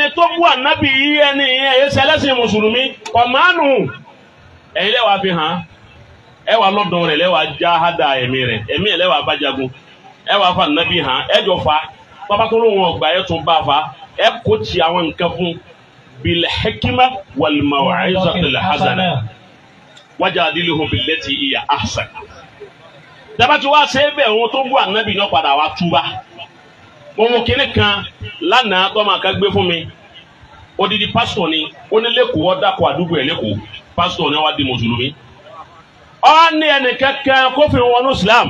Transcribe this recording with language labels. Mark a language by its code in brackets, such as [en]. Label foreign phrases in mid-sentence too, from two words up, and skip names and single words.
[yo] tó bú ànábì yìí ẹni yẹn èyí ṣe ẹlẹ́sìn mùsùlùmí kọ̀mánù ẹ̀yin lẹ́wàá fi hàn ẹ wà lọ́dọ̀ rẹ̀ lẹ́wàá já hádà ẹ̀mí rẹ̀ ẹ̀mí ẹ̀ lẹ́wàá bá jagun ẹ wàá fa ànábì hàn ẹ jọ fa bàbá tó lóun ọgbà ẹ tún bá fa ẹ kò tí àwọn nǹkan fún [ar] بالحكمة والموعظة الحسنة وجادلهم بالتي هي أحسن. [yo] Dabati wa ṣe bẹ́ẹ̀ ohun tó bú ànábì náà padà wá túbá. Mo mú kinní kan lánàá tó máa ká gbé fún mi. Odidi pásítọ̀ ni ó ní lẹ́kọ̀ọ́ ọ̀dàkọ̀ àdúgbò ẹ̀ lẹ́kọ̀ọ́ pásítọ̀ ni wá di mùsùlùmí. Ó ní ẹnìkankan kó fi wọnú Islam.